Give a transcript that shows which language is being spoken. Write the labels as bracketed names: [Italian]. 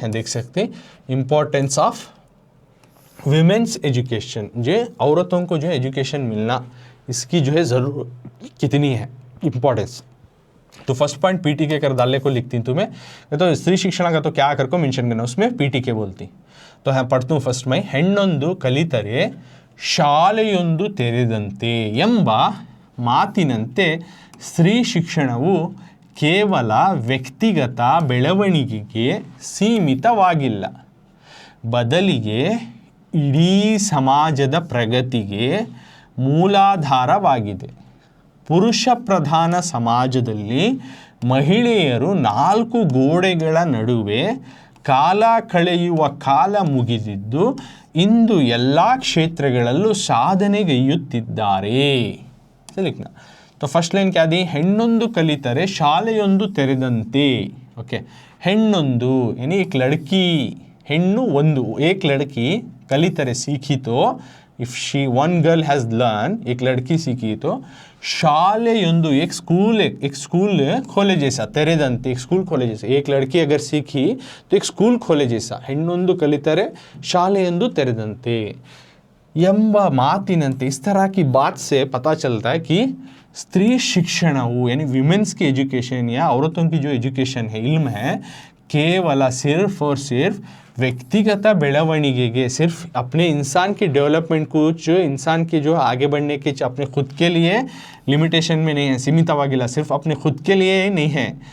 [Hindi] देख सकते हैं इम्पॉर्टेंस ऑफ वुमेन्स एजुकेशन, जो औरतों को जो एजुकेशन मिलना, इसकी जो है ज़रूरत कितनी है, इम्पॉर्टेंस. तो फर्स्ट पॉइंट पीटीके कर डालने को लिखती तुम्हें, तो स्त्री शिक्षण का तो क्या कर को मेंशन करना, उसमें पीटीके बोलती। तो हाँ पढ़ता हूँ फर्स्ट में, [Kannada] ಹೆಣ್ಣೊಂದು ಕಲಿತರೆ ಶಾಲೆಯೊಂದು ತೆರೆದಂತೆ ಎಂಬ ಮಾತಿನಂತೆ ಸ್ತ್ರೀ ಶಿಕ್ಷಣವು ಕೇವಲ ವ್ಯಕ್ತಿಗತ ಬೆಳವಣಿಗೆಗೆ ಸೀಮಿತವಾಗಿಲ್ಲ, ಬದಲಿಗೆ ಇಡೀ ಸಮಾಜದ ಪ್ರಗತಿಗೆ ಮೂಲಾಧಾರವಾಗಿದೆ. ಪುರುಷ ಪ್ರಧಾನ ಸಮಾಜದಲ್ಲಿ ಮಹಿಳೆಯರು 4 ಗೋಡೆಗಳ ನಡುವೆ ಕಾಲ ಕಳೆಯುವ ಕಾಲ ಮುಗಿದಿದ್ದು ಇಂದು ಎಲ್ಲ ಕ್ಷೇತ್ರಗಳಲ್ಲೂ ಸಾಧನೆಗೈಯುತ್ತಿದ್ದಾರೆ. [Hindi] लिखना तो फर्स्ट लाइन क्या दी, [Kannada] ಹೆಣ್ಣೊಂದು ಕಲಿತರೆ ಶಾಲೆಯೊಂದು ತೆರೆದಂತೆ. [Hindi] ओके, [Kannada] ಹೆಣ್ಣೊಂದು [Hindi] यानी एक लड़की, [Kannada] ಹೆಣ್ಣು ಒಂದು, [Hindi] एक लड़की कलितरे सीखी तो [English] if she one girl has learn, [Hindi] एक लड़की सीखी तो शालेयೊಂದು एक स्कूल खोले जैसा, [Kannada] ತೆರೆದಂತೆ [Hindi] एक स्कूल खोले जैसा, एक लड़की अगर सीखी तो एक स्कूल खोले जैसा. [Kannada] ಹೆಣ್ಣೊಂದು ಕಲಿತರೆ ಶಾಲೆಯೊಂದು ತೆರೆದಂತೆ ಎಂಬ ಮಾತಿನಂತೆ. [Hindi] इस तरह की बात से पता चलता है कि स्त्री शिक्षण यानी विमेंस की एजुकेशन या औरतों की जो एजुकेशन है, इल्म है, केवल सिर्फ और सिर्फ व्यक्तिगत [Kannada] ಬೆಳವಣಿಗೆಗೆ, [Hindi] सिर्फ अपने इंसान की डेवलपमेंट कुछ इंसान के जो आगे बढ़ने के अपने खुद के लिए लिमिटेशन में नहीं है, [Kannada] सीमितವಾಗಿಲ್ಲ, [Hindi] सिर्फ अपने खुद के लिए नहीं है,